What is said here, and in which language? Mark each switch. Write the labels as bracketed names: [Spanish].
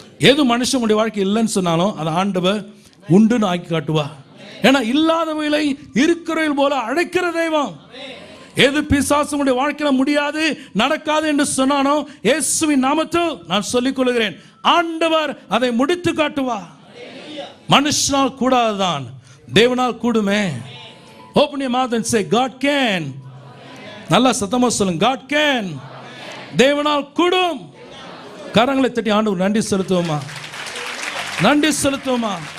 [Tamil] எது மனுஷனுடைய வாழ்க்கை இல்லைன்னு சொன்னாலும் அதை ஆண்டவர் உண்டுன்னு ஆக்கி காட்டுவா. ஏன்னா இல்லாதவைகளை இருக்கிறவர்கள் போல அழைக்கிற தெய்வம். எது பிசாசுடைய வாழ்க்கையில முடியாது, நடக்காது என்று சொன்னானோ இயேசுவின் நாமத்தில் நான் சொல்லிக் கொள்கிறேன், ஆண்டவர் அதை முடித்து காட்டுவா. மனுஷனால் கூடாதுதான், தேவனால் கூடுமே. [English] Open your mouth and say God can. [Tamil] நல்லா சத்தமா சொல்லுங்க, [English] God can. [Tamil] தேவனால் கூடும். கரங்களை தட்டி ஆண்டவர் நன்றி செலுத்துவோமா, நன்றி செலுத்துவோமா.